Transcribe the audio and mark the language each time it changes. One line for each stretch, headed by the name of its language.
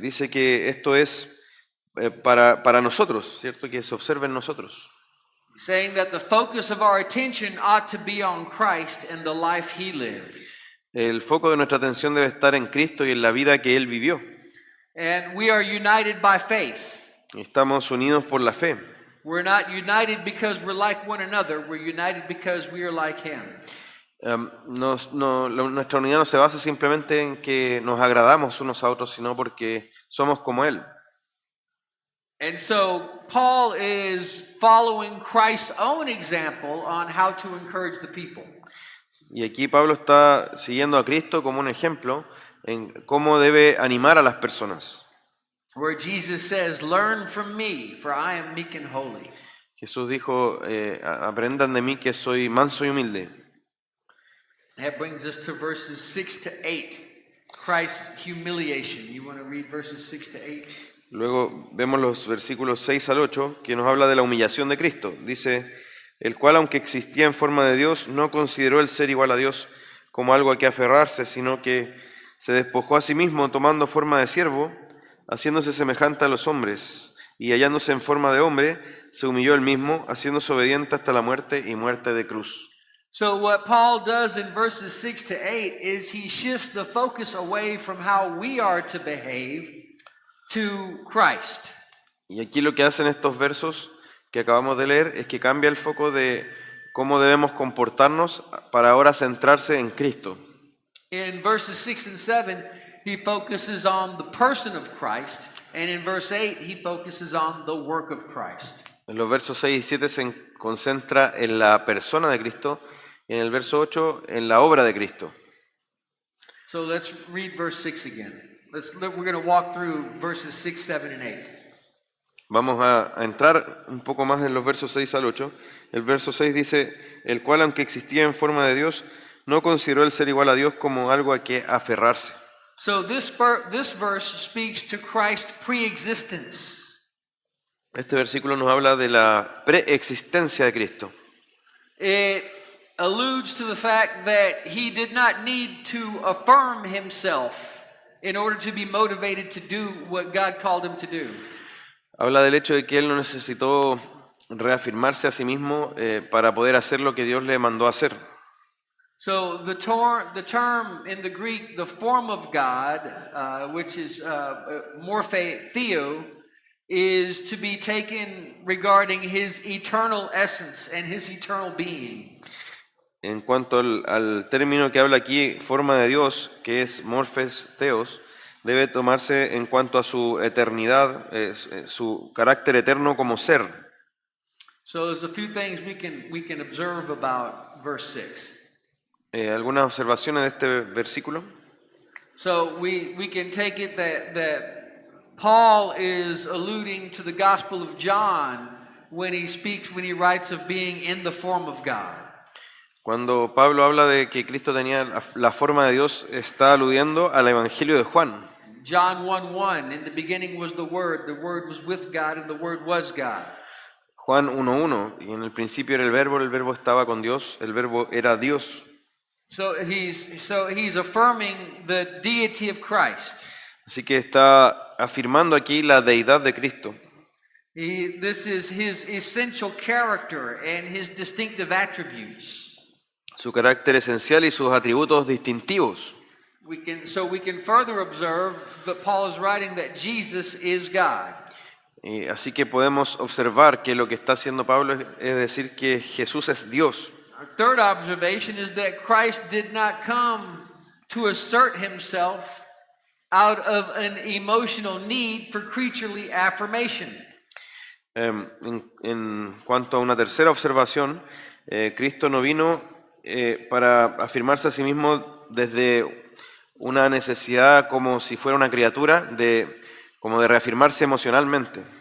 Spanish: Dice que esto es para nosotros, ¿cierto? Que se observe en nosotros.
English: Saying that the focus of our attention ought to be on Christ and the life he lived.
Spanish: El foco de nuestra atención debe estar en Cristo y en la vida que Él vivió.
English: And we are united by faith.
Spanish: Estamos unidos por la fe.
English: We're not united because we're like one another. We're united because we are like him.
Spanish: Nuestra unidad no se basa simplemente en que nos agradamos unos a otros, sino porque somos como Él.
English: And so Paul is following Christ's own example on how to encourage the people.
Spanish: Y aquí Pablo está siguiendo a Cristo como un ejemplo en cómo debe animar a las personas.
English: Where Jesus says, "Learn from me, for I am meek and holy."
Spanish: Jesús dijo, aprendan de mí que soy manso y humilde.
English: That brings us to verses 6 to 8. Christ's humiliation. You want to read verses 6 to 8?
Spanish: Luego vemos los versículos 6 al 8 que nos habla de la humillación de Cristo. Dice, el cual aunque existía en forma de Dios, no consideró el ser igual a Dios como algo a que aferrarse, sino que se despojó a sí mismo tomando forma de siervo, haciéndose semejante a los hombres, y hallándose en forma de hombre, se humilló él mismo, haciéndose obediente hasta la muerte y muerte de cruz.
English: So what Paul does in verses 6 to 8 is he shifts the focus away from how we are to behave to Christ.
Spanish: Y aquí lo que hacen estos versos que acabamos de leer es que cambia el foco de cómo debemos comportarnos para ahora centrarse en Cristo.
English: In verses 6 and 7, he focuses on the person of Christ, and in verse 8, he focuses on the work of Christ.
Spanish: En los versos 6 y 7 se concentra en la persona de Cristo y en el verso 8 en la obra de Cristo.
English: So let's read verse 6 again. We're going to walk through verses 6, 7, and 8.
Spanish: Vamos a entrar un poco más en los versos 6 al 8. El verso 6 dice, el cual aunque existía en forma de Dios, no consideró el ser igual a Dios como algo a que aferrarse.
English: So this verse speaks to Christ's preexistence.
Spanish: Este versículo nos habla de la preexistencia de Cristo.
English: It alludes to the fact that he did not need to affirm himself in order to be motivated to do what God called him to do.
Spanish: Habla del hecho de que él no necesitó reafirmarse a sí mismo para poder hacer lo que Dios le mandó a hacer.
English: So the term in the Greek, the form of God, which is morphe theo, is to be taken regarding his eternal essence and his eternal being.
Spanish: En cuanto al término que habla aquí, forma de Dios, que es morphes theos, debe tomarse en cuanto a su eternidad, su carácter eterno como ser.
English: So there's a few things we can observe about verse 6.
Spanish: ¿Algunas observaciones de este versículo?
English: So we can take it that Paul is alluding to the Gospel of John when he writes of being in the form of God.
Spanish: Cuando Pablo habla de que Cristo tenía la forma de Dios, está aludiendo al Evangelio de Juan.
English: John 1:1, in the beginning was the Word was with God, and the Word was God.
Spanish: Juan 1:1, y en el principio era el verbo estaba con Dios, el verbo era Dios.
English: So he's affirming the deity of Christ.
Spanish: Así que está afirmando aquí la deidad de Cristo.
English: This is his essential character and his distinctive attributes.
Spanish: Su carácter esencial y sus atributos distintivos.
English: We can further observe that Paul is writing that Jesus is God.
Spanish: Así que podemos observar que lo que está haciendo Pablo es decir que Jesús es Dios.
English: Our third observation is that Christ did not come to assert himself out of an emotional need for creaturely affirmation.
Spanish: En cuanto a una tercera observación, Cristo no vino para afirmarse a sí mismo desde una necesidad como si fuera una criatura, como de reafirmarse emocionalmente.